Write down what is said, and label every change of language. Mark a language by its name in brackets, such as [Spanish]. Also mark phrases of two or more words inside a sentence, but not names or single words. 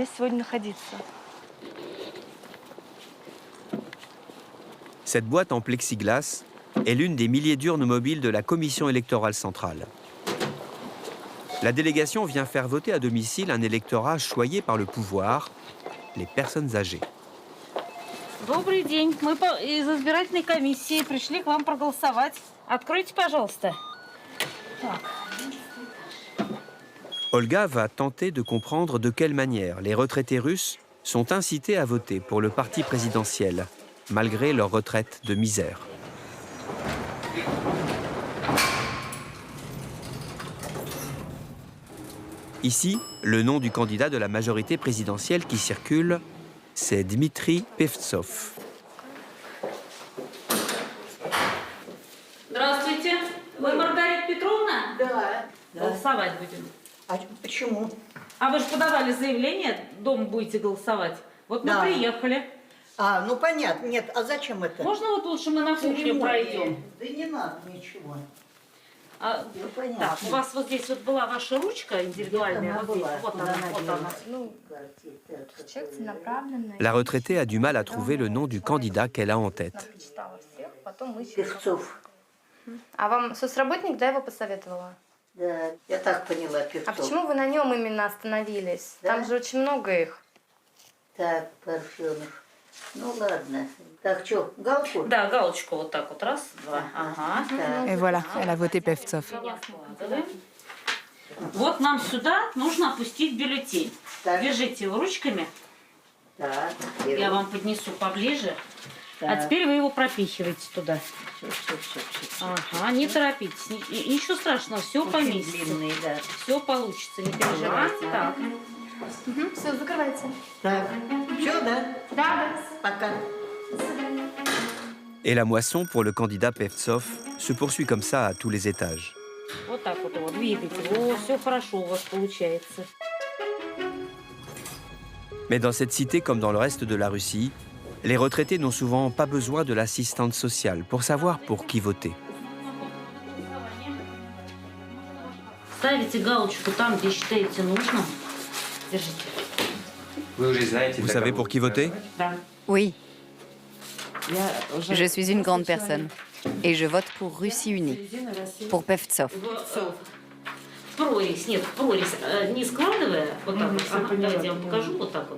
[French] Cette boîte en plexiglas est l'une des milliers d'urnes mobiles de la Commission électorale centrale. La délégation vient faire voter à domicile un électorat choyé par le pouvoir, les personnes âgées. [Russian] Добрый день. Мы из избирательной комиссии пришли к вам проголосовать. Откройте, пожалуйста. [French] Olga va tenter de comprendre de quelle manière les retraités russes sont incités à voter pour le parti présidentiel, malgré leur retraite de misère. Ici, le nom du candidat de la majorité présidentielle qui circule, c'est Dmitri Pevtsov. [Russian] Здравствуйте. Вы Маргарита Петровна? Да. Голосовать будем. А почему? А вы же подавали заявление, дома будете голосовать. Вот мы приехали. А, ну понятно. Нет, а зачем это? Можно вот лучше мы на кухню пройдем? Да не надо ничего. Ну, так, у вас вот здесь вот была ваша ручка индивидуальная. Вот, здесь, вот она, вот она. [French] La retraitée a du mal à trouver le nom du candidat qu'elle a en tête. [Russian] Певцов. А вам соцработник, да, его посоветовала? Да, я так поняла, Певцов. А почему вы на нем именно остановились? Да? Там же очень много их. Так, Парфенов. Ну ладно. Так, что, галку? Да, галочку вот так вот. Раз, два. Ага. [French] Et voilà, elle a voté Pevtsov. [Russian] Вот нам сюда нужно опустить бюллетень. Держите его ручками. Так. Я вам поднесу поближе. А теперь вы его пропихиваете туда. Ага, не торопитесь. Ничего страшного, все поместится. Да. Все получится, не переживайте. Так. Все, закрывайте. Так. Все, да? Да. Пока. [French] Et la moisson pour le candidat Pevtsov se poursuit comme ça à tous les étages. [Russian] Вот так вот его двигайте. О, все хорошо у вас получается. [French] Mais dans cette cité comme dans le reste de la Russie, les retraités n'ont souvent pas besoin de l'assistante sociale pour savoir pour qui voter. [Russian] Ставите галочку там, где считаете нужным. Держите. [French] Vous savez pour qui voter? Oui. Je suis une grande personne. Et je vote pour Russie unie. Pour Pevtsov. [Russian] Прорезь, нет, прорезь не складывая, вот так вот. Давайте я вам покажу вот так вот.